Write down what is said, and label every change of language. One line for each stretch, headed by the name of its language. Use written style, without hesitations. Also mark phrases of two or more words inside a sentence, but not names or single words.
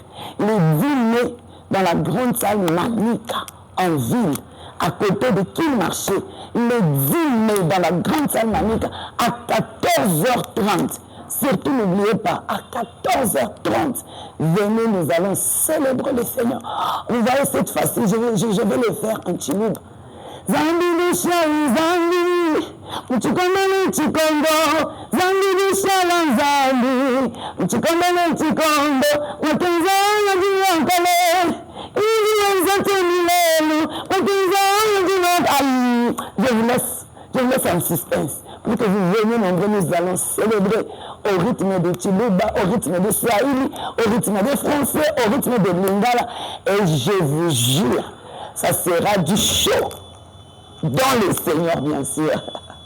French: Les 10 mai dans la grande salle Manika en ville, à côté de Kilmarché. Les 10 mai dans la grande salle Manika à 14h30. Surtout n'oubliez pas, à 14h30, venez, nous allons célébrer le Seigneur. Vous voyez, cette fois-ci, je vais le faire en Chiluba.
Luba-Lulua: Zambi Bishali, Zambi, Mchikombele Chikondo, Zambi Bishala Zambi, Mchikombele Chikondo, Wakinzana Diyankale, Iyanzate Milelu, Wakinzana Diyankale.
French: Je vous laisse en suspense pour que vous veniez nombreux, nous allons célébrer au rythme de Chiluba, au rythme de Swahili, au rythme des Français, au rythme de Lingala. Et je vous jure, ça sera du show. Dans le Seigneur, bien sûr.